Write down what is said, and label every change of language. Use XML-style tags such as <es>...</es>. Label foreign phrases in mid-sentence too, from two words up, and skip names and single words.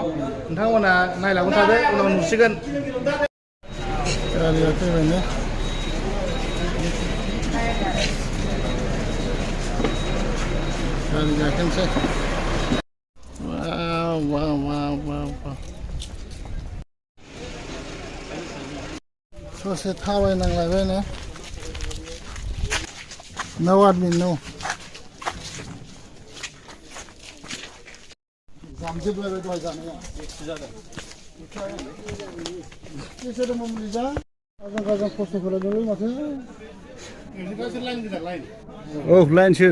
<brx>नोंथांमोना नायलांबाय थादो उनाव नुसिगोन। गारिया फैबायनो गारि गाखोनोसै ससे थाबायनांलायबायनो No admin no जामजोबलायबाय दहाय जानाया बिसोरो मुलिजा गाजों खस्थ' खालामदों माथो नोंसोरसो लाइन गोजा लाइन औ लाइनसो</brx>